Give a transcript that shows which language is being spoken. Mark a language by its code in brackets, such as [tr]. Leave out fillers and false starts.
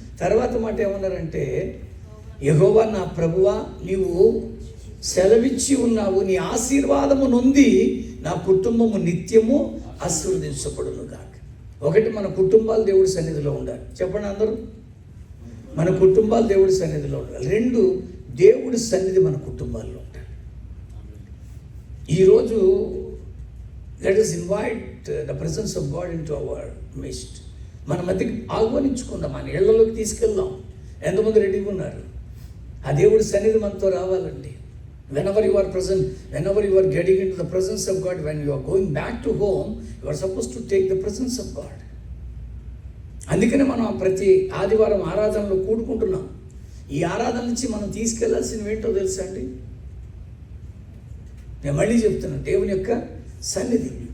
[te] తర్వాత మాట ఏమన్నారంటే, యెహోవా నా ప్రభువా, నీవు సెలవిచ్చి ఉన్నావు, నీ ఆశీర్వాదము నొంది నా కుటుంబము నిత్యము ఆశీర్వదించబడునుగాక. ఒకటి, మన కుటుంబాలు దేవుడి సన్నిధిలో ఉండాలి. చెప్పండి అందరూ, మన కుటుంబాలు దేవుడి సన్నిధిలో ఉండాలి. 2, దేవుడి సన్నిధి మన కుటుంబాల్లో ఉండాలి. [en] ఈరోజు let us invite the presence of God into our midst. [te] మన మధ్యకి ఆహ్వానించుకుందాం, మన ఇళ్లలోకి తీసుకెళ్దాం. ఎంతమంది రెడీగా ఉన్నారు? ఆ దేవుడి సన్నిధి మనతో రావాలండి. [en] Whenever you are present, whenever you are getting into the presence of God, when you are going back to home, you are supposed to take the presence of God. [te] అందుకనే మనం ప్రతి ఆదివారం ఆరాధనలో కూడుకుంటున్నాం. ఈ ఆరాధన నుంచి మనం తీసుకెళ్లాల్సినవి ఏంటో తెలుసా అండి? నేను మళ్ళీ చెప్తున్నాను, దేవుని యొక్క సన్నిధి.